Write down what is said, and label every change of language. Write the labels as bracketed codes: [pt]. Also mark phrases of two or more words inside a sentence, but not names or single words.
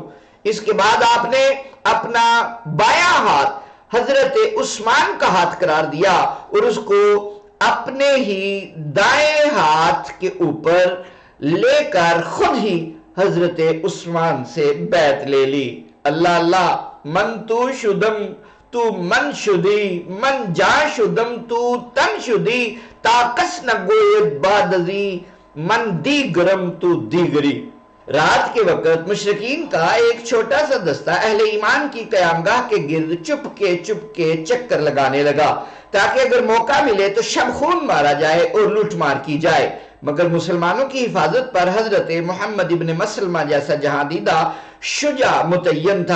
[ur] اس کے بعد آپ نے اپنا بایاں ہاتھ حضرت عثمان کا ہاتھ قرار دیا اور اس کو اپنے ہی دائیں ہاتھ کے اوپر لے کر خود ہی حضرت عثمان سے بیعت لے لی. [fa] اللہ اللہ من تو شدم تو من شدی من جا شدم تو تن شدی تا کس نہ گوید بادزی من دیگرم تو دیگری. [ur] رات کے وقت مشرکین کا ایک چھوٹا سا دستہ اہل ایمان کی قیامگاہ کے گرد چپ کے چکر لگانے لگا تاکہ اگر موقع ملے تو شب خون مارا جائے اور لوٹ مار کی جائے. مگر مسلمانوں کی حفاظت پر حضرت محمد ابن مسلمہ جیسا جہاں دیدہ شجاع متعین تھا.